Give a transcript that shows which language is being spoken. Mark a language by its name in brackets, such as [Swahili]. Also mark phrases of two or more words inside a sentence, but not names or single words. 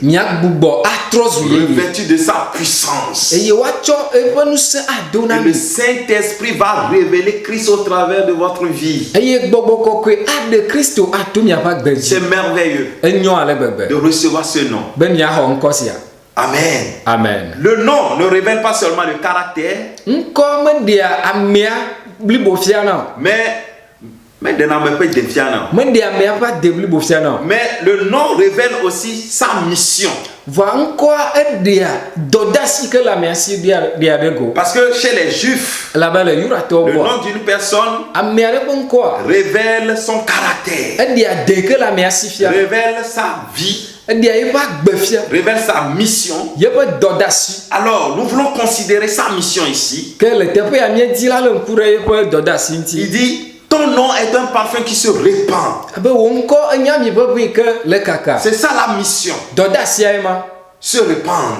[Ewe] Miagbugbɔ atrɔ zu yeye. [French] revêtus de sa puissance. [Ewe] Eye woatsɔ eƒe ŋusẽ ado na [French] Et [Ewe] mi. [French] le Saint-Esprit va révéler Christ au travers de votre vie. [Ewe] Eye gbɔgbɔ kɔkɔe aɖe Kristo ato miaƒe agbe dzi. [French] C'est merveilleux [Ewe] Enyɔ ale gbegbe. [French] de recevoir ce nom. [Ewe] Be miaxɔ ŋkɔ sia. [French] Amen. Amen. Le nom ne révèle pas seulement le caractère, [Ewe] Ŋkɔ meɖea amea blibo fia na o. mais de n'en pas de fiana. Meɖea amea ƒe ade blibo fia na o. [French] Mais le nom révèle aussi sa mission. [Ewe] Vɔa ŋkɔa eɖea dɔdeasi ke le amea si ɖea ɖe go. [French] Parce que chez les Juifs, [Ewe] Elabe le Yudatɔwo [French] le [Ewe] gbɔ. [French] nom d'une personne [Ewe] Ame aɖe ƒe ŋkɔa [French] révèle son caractère, [Ewe] eɖea de ke le amea si fia. [French] révèle sa vie, révèle sa mission. Alors, nous voulons considérer sa mission ici. Il dit, ton nom est un parfum qui se répand. C'est ça la mission. Se répandre.